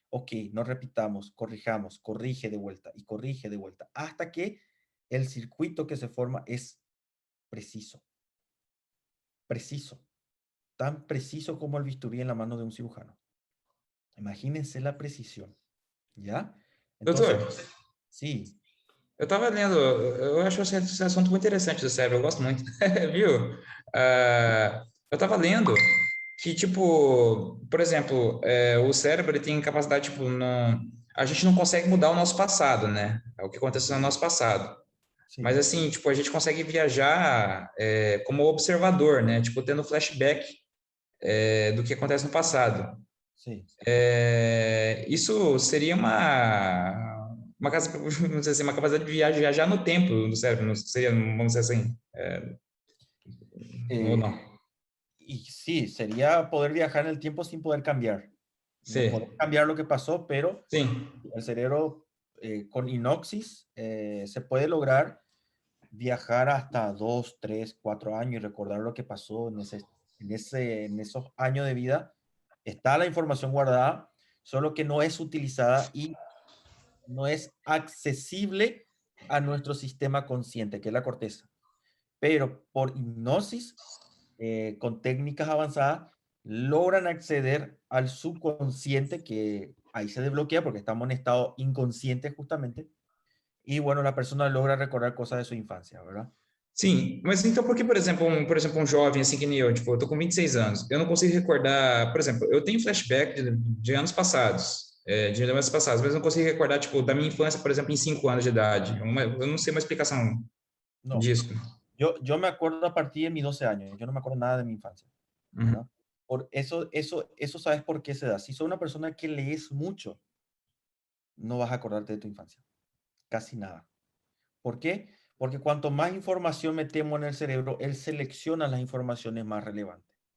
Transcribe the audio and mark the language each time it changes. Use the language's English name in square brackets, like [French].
[Spanish] Ok, no repitamos, corrijamos, corrige de vuelta y corrige de vuelta, hasta que el circuito que se forma es preciso, preciso, tan preciso como el bisturí en la mano de un cirujano. Imagínense la precisión, ¿ya? Entonces, [Portuguese] Doutor, [Spanish] sí, [Portuguese] eu estava lendo, eu acho esse assunto muito interessante do cérebro, eu gosto muito, viu? Eu estava lendo que, tipo, por exemplo, o cérebro ele tem capacidade, tipo, a gente não consegue mudar o nosso passado, né? É o que aconteceu no nosso passado. [Spanish] sí, [Portuguese] Mas, assim, tipo, a gente consegue viajar como observador, né? Tipo, tendo flashback do que acontece no passado. [Spanish] sí. [Portuguese] Isso seria uma vamos dizer assim, uma capacidade de viajar no tempo do cérebro, não seria, vamos dizer assim, ou não? [Spanish] Y sí, sería poder viajar en el tiempo sin poder cambiar. No poder [Portuguese] Sim, [Spanish] cambiar lo que pasó, pero [Portuguese] sim, [Spanish] el cerebro con hipnosis se puede lograr viajar hasta 2, 3, 4 años y recordar lo que pasó en esos años de vida. Está la información guardada, solo que no es utilizada y no es accesible a nuestro sistema consciente, que es la corteza. Pero por hipnosis, con técnicas avanzadas, logran acceder al subconsciente, que ahí se desbloquea porque estamos en estado inconsciente justamente. Y bueno, la persona logra recordar cosas de su infancia, ¿verdad? [Portuguese] sim. Mas então, por que, por exemplo, um jovem assim que nem eu, tipo, eu tô com 26 anos, eu não consigo recordar, por exemplo, eu tenho flashback de anos passados, de anos passados, mas eu não consigo recordar, tipo, da minha infância, por exemplo, em 5 anos de idade. Eu não sei uma explicação [Spanish] No, [Portuguese] disso. [Spanish] yo me acuerdo a partir de mis 12 años, yo no me acuerdo nada de mi infancia, Uhum. ¿verdad? Por eso sabes por qué se da. Si sos una persona que lees mucho, no vas a acordarte de tu infancia, casi nada. ¿Por qué? Porque cuanto más información metemos en el cerebro, él selecciona las informaciones más relevantes.